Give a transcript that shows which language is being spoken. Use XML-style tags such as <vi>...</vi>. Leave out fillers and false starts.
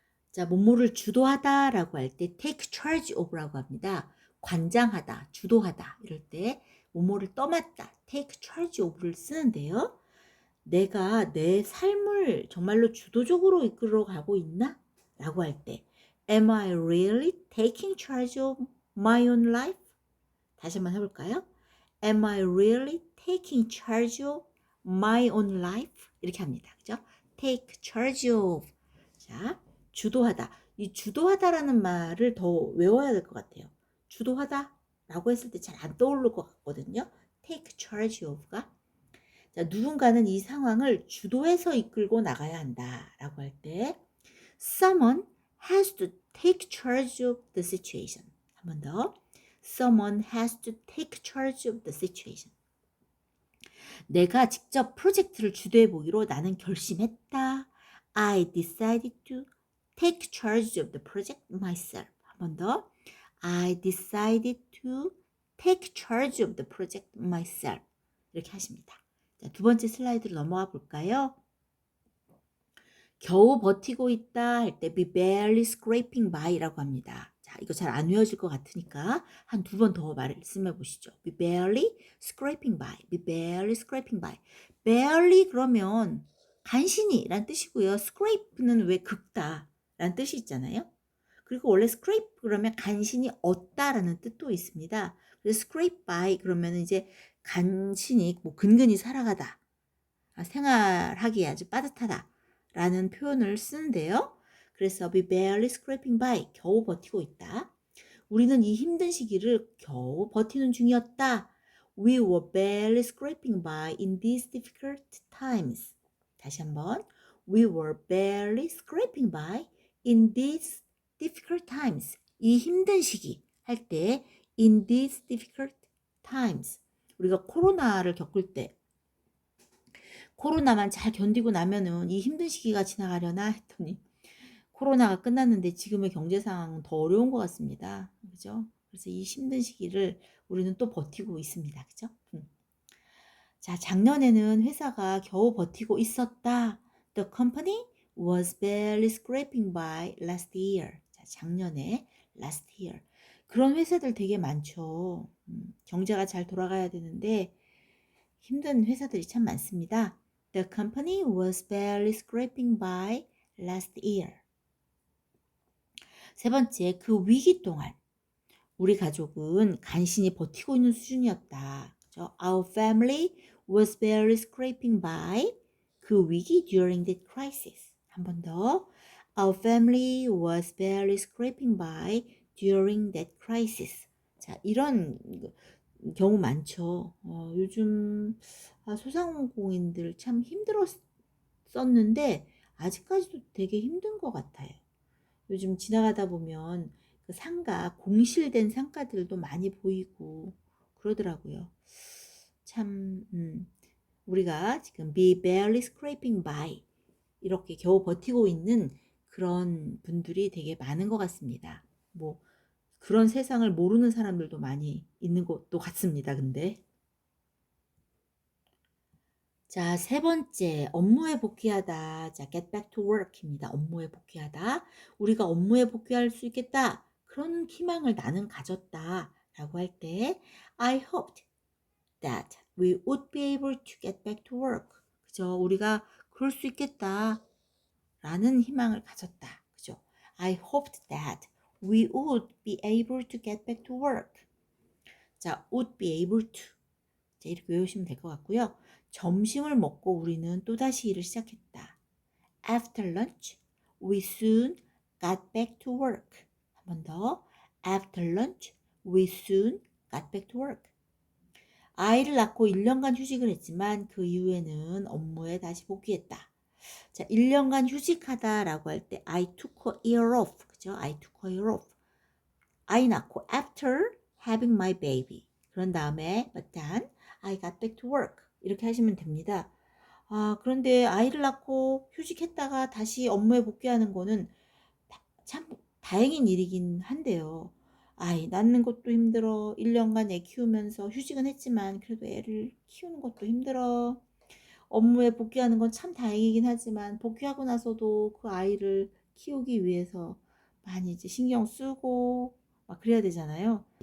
<ko>자, 뭐뭐를 주도하다 라고 할 때 take charge of라고 합니다. 관장하다, 주도하다 이럴 때 뭐뭐를 떠맡다, take charge of를 쓰는데요. 내가 내 삶을 정말로 주도적으로 이끌어 가고 있나? 라고 할 때</ko> <en>Am I really taking charge of my own life?</en> <ko>다시 한번 해볼까요?</ko> <en>Am I really taking charge of my own life?</en> <ko>이렇게 합니다. 그죠? Take charge of. 자, 주도하다. 이 주도하다라는 말을 더 외워야 될 것 같아요. 주도하다 라고 했을 때 잘 안 떠오를 것 같거든요. Take charge of가. 자, 누군가는 이 상황을 주도해서 이끌고 나가야 한다 라고 할 때</ko> <en>Someone has to take charge of the situation.</en> <ko>한 번 더.</ko> <en>Someone has to take charge of the situation.</en> <ko>내가 직접 프로젝트를 주도해 보기로 나는 결심했다.</ko> <en>I decided to take charge of the project myself.</en> <ko>한 번 더.</ko> <en>I decided to take charge of the project myself.</en> <ko>이렇게 하십니다. 자, 두 번째 슬라이드로 넘어가 볼까요? 겨우 버티고 있다 할 때 be barely scraping by라고 합니다. 자, 이거 잘 안 외워질 것 같으니까 한 두 번 더 말씀해 보시죠.</ko> <en>be barely scraping by, be barely scraping by.</en> <ko>barely 그러면 간신히 란 뜻이고요. scrape는 왜 긁다 라는 뜻이 있잖아요. 그리고 원래 scrape 그러면 간신히 얻다라는 뜻도 있습니다. 그래서 scrape by 그러면 이제 간신히 뭐 근근히 살아가다. 생활하기에 아주 빠듯하다 라는 표현을 쓰는데요. 그래서 be barely scraping by, 겨우 버티고 있다. 우리는 이 힘든 시기를 겨우 버티는 중이었다.</ko> <en>We were barely scraping by in these difficult times.</en> <ko>다시 한번.</ko> <en>We were barely scraping by in these difficult times.</en> <ko>이 힘든 시기 할 때</ko> <en>in these difficult times.</en> <ko>우리가 코로나를 겪을 때 코로나만 잘 견디고 나면은 이 힘든 시기가 지나가려나 했더니 코로나가 끝났는데 지금의 경제 상황은 더 어려운 것 같습니다. 그죠? 그래서 이 힘든 시기를 우리는 또 버티고 있습니다. 그죠? 자, 작년에는 회사가 겨우 버티고 있었다.</ko> <en>The company was barely scraping by last year.</en> <ko>자, 작년에 last year. 그런 회사들 되게 많죠. 경제가 잘 돌아가야 되는데 힘든 회사들이 참 많습니다.</ko> <en>The company was barely scraping by last year.</en> <ko>세 번째, 그 위기 동안 우리 가족은 간신히 버티고 있는 수준이었다. 그죠?</ko> <en>Our family was barely scraping by</en> <ko>그 위기</ko> <en>during that crisis.</en> <ko>한 번 더.</ko> <en>Our family was barely scraping by during that crisis.</en> <ko>자, 이런 경우 많죠. 요즘 소상공인들 참 힘들었었는데 아직까지도 되게 힘든 것 같아요. 요즘 지나가다 보면 그 상가, 공실된 상가들도 많이 보이고 그러더라고요. 참, 우리가 지금 be barely scraping by 이렇게 겨우 버티고 있는 그런 분들이 되게 많은 것 같습니다. 뭐 그런 세상을 모르는 사람들도 많이 있는 것도 같습니다. 근데 자, 세 번째, 업무에 복귀하다. 자, get back to work입니다. 업무에 복귀하다. 우리가 업무에 복귀할 수 있겠다. 그런 희망을 나는 가졌다. 라고 할 때,</ko> <en>I hoped that we would be able to get back to work.</en> <ko>그죠? 우리가 그럴 수 있겠다. 라는 희망을 가졌다. 그죠?</ko> <en>I hoped that we would be able to get back to work.</en> <ko>자,</ko> <en>would be able to.</en> <ko>자, 이렇게 외우시면 될 것 같고요. 점심을 먹고 우리는 또다시 일을 시작했다.</ko> <en>After lunch, we soon got back to work.</en> <ko>한 번 더.</ko> <en>After lunch, we soon got back to work.</en> <ko>아이를 낳고 1년간 휴직을 했지만 그 이후에는 업무에 다시 복귀했다. 자, 1년간 휴직하다라고 할 때</ko> <en>I took a year off.</en> <ko>그죠?</ko> <en>I took a year off.</en> <ko>아이 낳고</ko> <en>after having my baby.</en> <ko>그런 다음에</ko> <en>but then I got back to work</en> <ko>이렇게 하시면 됩니다. 그런데 아이를 낳고 휴직했다가 다시 업무에 복귀하는 거는 참 다행인 일이긴 한데요. 아이 낳는 것도 힘들어. 1년간 애 키우면서 휴직은 했지만 그래도 애를 키우는 것도 힘들어. 업무에 복귀하는 건 참 다행이긴 하지만 복귀하고 나서도 그 아이를 키우기 위해서 많이 이제 신경 쓰고 막 그래야 되잖아요.</ko>